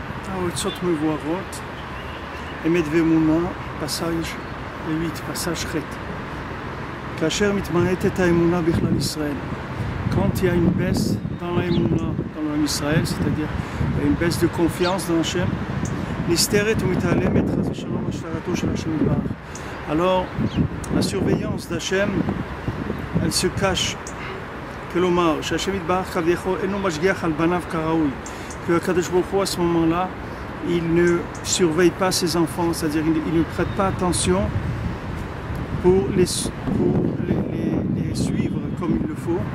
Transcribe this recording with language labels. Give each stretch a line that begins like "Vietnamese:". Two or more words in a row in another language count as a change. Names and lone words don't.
Hebrew: העצות מבוארות, אמת ואמונה, passage ח'. כאשר מתמעטת האמונה בכלל ישראל,
French: quand il y a une baisse dans l'émouna, dans l'homme Israël, c'est-à-dire une baisse de confiance dans Hachem, alors la surveillance d'Hachem, elle se cache. Que
Hebrew: הקדוש ברוך הוא,
French: à ce moment-là, il ne surveille pas ses enfants, c'est-à-dire il ne prête pas attention pour les suivre comme il le faut.